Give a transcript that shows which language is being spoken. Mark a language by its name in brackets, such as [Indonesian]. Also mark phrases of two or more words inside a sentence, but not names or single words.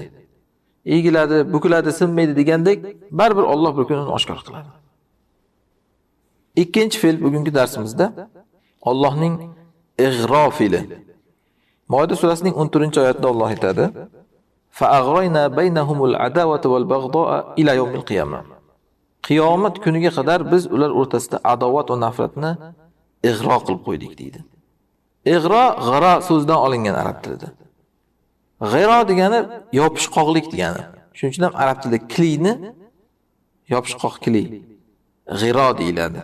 [Uzbek] Egiladi, bukiladi, sinmaydi degandek, baribir Alloh bir kun uni oshkor qiladi. Ikkinchi fe'l bugungi darsimizda Allohning ig'ro fe'li. Moida surasining 14-oyatida Alloh aytadi: [Arabic] "فأغرينا بينهم العداوة والبغضاء إلى يوم القيامة." [Uzbek] Qiyomat kuniga qadar biz ular o'rtasida adovat va nafratni ig'ro qilib qo'ydik deydi. Ig'ro g'ara so'zidan olingan arab tilida. G'iro degani yopishqoqlik degani. Shuning uchun ham arab tilida klini yopishqoq kli g'iro deyiladi.